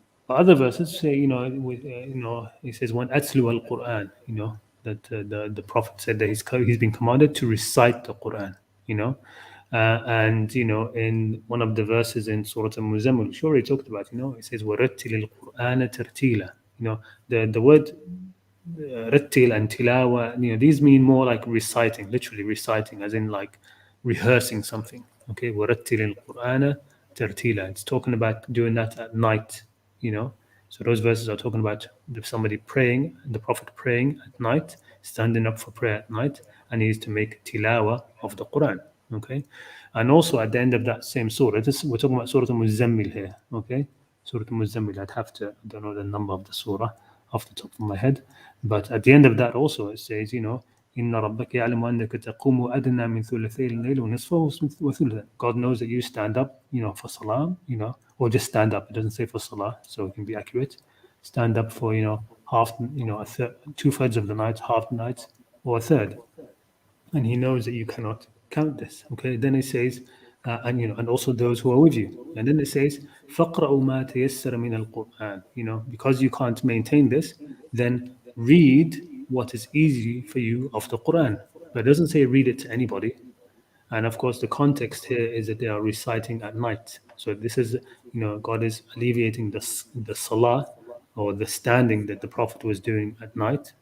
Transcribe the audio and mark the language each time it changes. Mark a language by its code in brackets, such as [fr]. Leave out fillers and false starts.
[en] But other verses say, it says when atlu al-Quran, that the Prophet said that he's been commanded to recite the Quran, and in one of the verses in Surah Al-Muzammil, which we already talked about, it says [ar] وَرَتِّلِ الْقُرْآنَ تَرْتِيلًا. [en] The word rattil and tilawa, these mean more like reciting, literally reciting, as in like rehearsing something. [ar] Okay, وَرَتِّلِ الْقُرْآنَ تَرْتِيلًا. [en] It's talking about doing that at night, So those verses are talking about somebody praying, the Prophet praying at night, standing up for prayer at night, and he is to make tilawa of the Quran. Okay, and also at the end of that same surah, we're talking about Surah Al-Muzammil here. Okay, Surah Al-Muzammil. I don't know the number of the surah off the top of my head, but at the end of that also it says, [ar] إن ربك يعلم أنك تقوم أدنى من ثلثي الليل ونصفه وثلثه. [en] God knows that you stand up, for salah, or just stand up. It doesn't say for salah, so it can be accurate. Stand up for, half, a third, 2/3 of the night, half the night, or a third. And he knows that you cannot count this. Okay. Then it says, and also those who are with you. And then it says, [ar] فَقْرَأُوا مَا تَيَسَّرَ مِنَ الْقُرْآنِ. [en] Because you can't maintain this, then read what is easy for you of the Quran. But it doesn't say read it to anybody. And of course, the context here is that they are reciting at night. So this is, God is alleviating the salah or the standing that the Prophet was doing at night.